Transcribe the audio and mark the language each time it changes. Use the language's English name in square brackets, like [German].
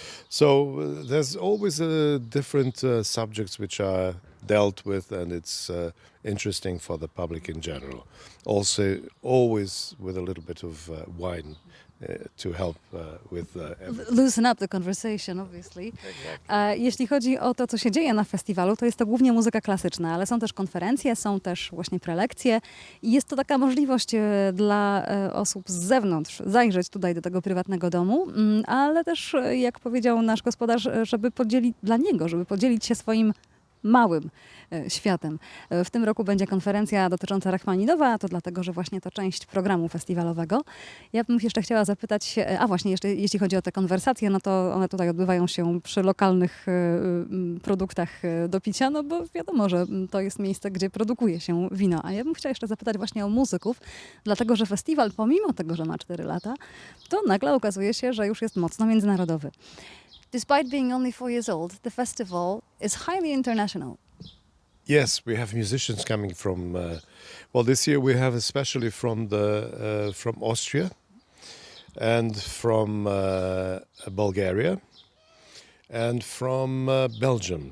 [English] So there's always different subjects which are dealt with, and it's interesting for the public in general. Also, always with a little bit of wine to help with everything. Loosen up the conversation, obviously. Exactly. [Polish] Jeśli chodzi o to, co się dzieje na festiwalu, to jest to głównie muzyka klasyczna, ale są też konferencje, są też właśnie prelekcje i jest to taka możliwość dla osób z zewnątrz zajrzeć tutaj do tego prywatnego domu, ale też, jak powiedział nasz gospodarz, żeby podzielić się swoim małym światem. W tym roku będzie konferencja dotycząca Rachmaninowa, to dlatego, że właśnie to część programu festiwalowego. Ja bym jeszcze chciała zapytać, jeszcze jeśli chodzi o te konwersacje, no to one tutaj odbywają się przy lokalnych produktach do picia, no bo wiadomo, że to jest miejsce, gdzie produkuje się wino. A ja bym chciała jeszcze zapytać właśnie o muzyków, dlatego, że festiwal, pomimo tego, że ma 4 lata, to nagle okazuje się, że już jest mocno międzynarodowy. [English] Despite being only 4 years old, the festival is highly international. Yes, we have musicians coming from. This year we have especially from Austria and from Bulgaria and from Belgium.